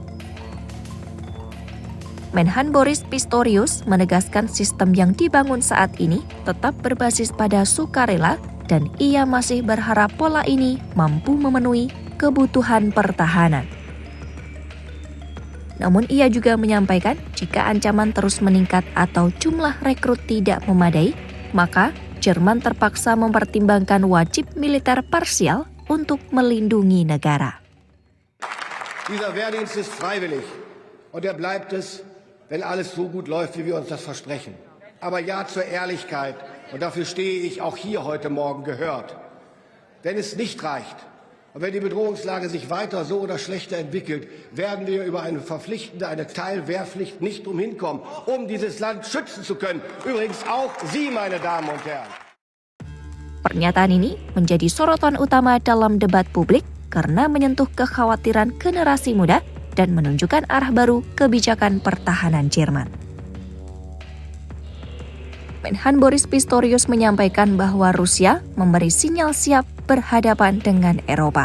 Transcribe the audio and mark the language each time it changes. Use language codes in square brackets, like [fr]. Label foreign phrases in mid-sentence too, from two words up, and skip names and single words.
[id] Menhan Boris Pistorius menegaskan sistem yang dibangun saat ini tetap berbasis pada sukarela dan ia masih berharap pola ini mampu memenuhi kebutuhan pertahanan. Namun ia juga menyampaikan jika ancaman terus meningkat atau jumlah rekrut tidak memadai, maka Jerman terpaksa mempertimbangkan wajib militer parsial untuk melindungi negara. [de] Dieser Wehrdienst ist freiwillig und bleibt es, wenn alles so gut läuft, wie wir uns das versprechen. Aber ja zur Ehrlichkeit, und dafür stehe ich auch hier heute Morgen gehört. Wenn es nicht reicht und wenn die Bedrohungslage sich weiter so oder schlechter entwickelt, werden wir über eine Teilwehrpflicht nicht umhinkommen, um dieses Land schützen zu können. Übrigens auch Sie, meine Damen und Herren. [id] Pernyataan ini menjadi sorotan utama dalam debat publik karena menyentuh kekhawatiran generasi muda dan menunjukkan arah baru kebijakan pertahanan Jerman. Menhan Boris Pistorius menyampaikan bahwa Rusia memberi sinyal siap berhadapan dengan Eropa.